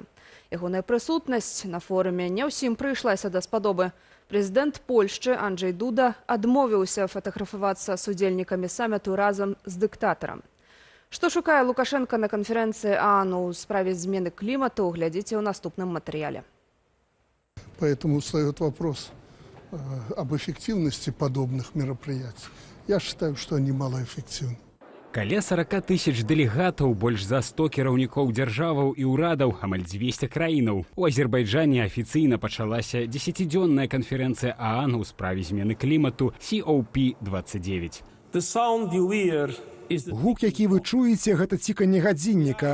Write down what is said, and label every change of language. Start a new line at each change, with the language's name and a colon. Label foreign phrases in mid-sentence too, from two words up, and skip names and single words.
Belarusian: Ягоная прысутнасць на форуме не ўсім прыйшлася даспадобы. Прэзідэнт Польшчы Анджэй Дуда адмовіўся фатаграфавацца з удзельнікамі саміту разам з дыктатарам. Што шукае Лукашенко на канферэнцыі ААН у справе змены клімату, глядзіце ў наступным матэрыяле.
Russian: Поэтому встает вопрос об эффективности подобных мероприятий. Я считаю, что они малоэффективны.
Belarusian: Каля 40 тысяч дэлегатаў, больш за 100 кіраўнікоў дзяржаваў і ўрадаў, амаль 200 краінаў. У Азербайджане афіцыйна пачалася 10-дзённая канферэнцыя ААН у справе змены клімату COP29. Гук, які вы чуеце, гэта ціканне гадзінніка.